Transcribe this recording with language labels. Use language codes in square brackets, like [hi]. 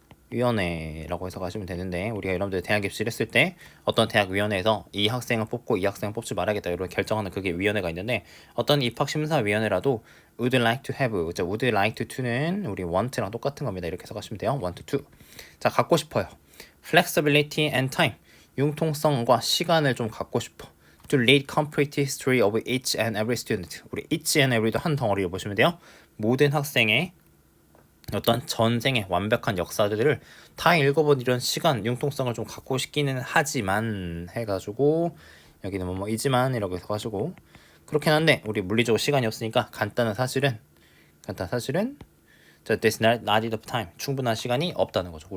[ko] 입학위원회라고 해서 가시면 되는데, 우리가 여러분들 대학 입시를 했을 때 어떤 대학위원회에서 이 학생을 뽑고 이 학생을 뽑지 말아야겠다 이렇게 결정하는 그게 위원회가 있는데, 어떤 입학심사위원회라도 [en] would like to have, would like to [ko] 는 우리 want랑 똑같은 겁니다. 이렇게 해서 가시면 돼요. [en] want to. [ko] 자, 갖고 싶어요. [en] flexibility and time, [ko] 융통성과 시간을 좀 갖고 싶어. [en] to read complete history of each and every student. [ko] 우리 [en] each and every [ko] 도 한 덩어리로 보시면 돼요. 모든 학생의 어떤 전생의 완벽한 역사들을 다 읽어본 이런 시간, 융통성을 좀 갖고 싶기는 하지만 해가지고 여기는 뭐이지만 이라고 해서 가지고 그렇긴 한데 우리 물리적으로 시간이 없으니까 간단한 사실은 [en] there's not enough time, [ko] 충분한 시간이 없다는 거죠.